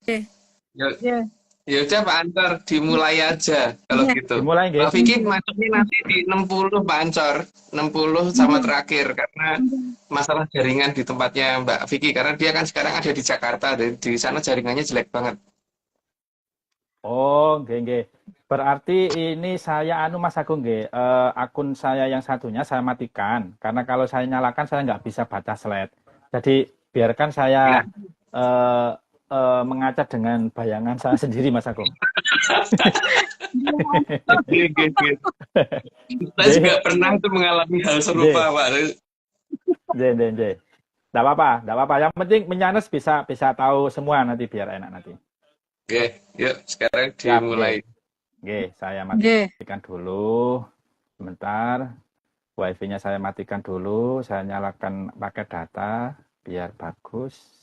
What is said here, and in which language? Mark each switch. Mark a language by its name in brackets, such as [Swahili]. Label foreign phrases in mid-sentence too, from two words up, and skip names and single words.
[Indonesian] Oke. Yuk. Ya udah Pak Ansor, dimulai aja kalau Iya. gitu. Dimulai Mbak nggih. Vicky masuknya nanti di 60 Pak Ansor, 60 sama terakhir karena masalah jaringan di tempatnya Mbak Vicky karena dia kan sekarang ada di Jakarta dan di sana jaringannya jelek banget. [Javanese] Oh, nggih nggih. [Indonesian] Berarti ini saya anu Mas Agung nggih, akun saya yang satunya saya matikan karena kalau saya nyalakan saya nggak bisa baca slide. Jadi biarkan saya Ya. eh, mengaca dengan bayangan saya sendiri Mas Agung. Oke, oke, oke. Saya Nggih, juga pernah tuh mengalami hal nggih, serupa Pak. [Javanese] nggih, nggih, nggih. [Indonesian] Nggak apa-apa, nggak apa-apa. Yang penting menyanes bisa bisa tahu semua nanti biar enak nanti. Oke, yuk sekarang Siap, dimulai. [Javanese] nggih. Nggih, [Indonesian] saya Nggih. matikan dulu. Sebentar. Wifi-nya saya matikan dulu, saya nyalakan pakai data biar bagus.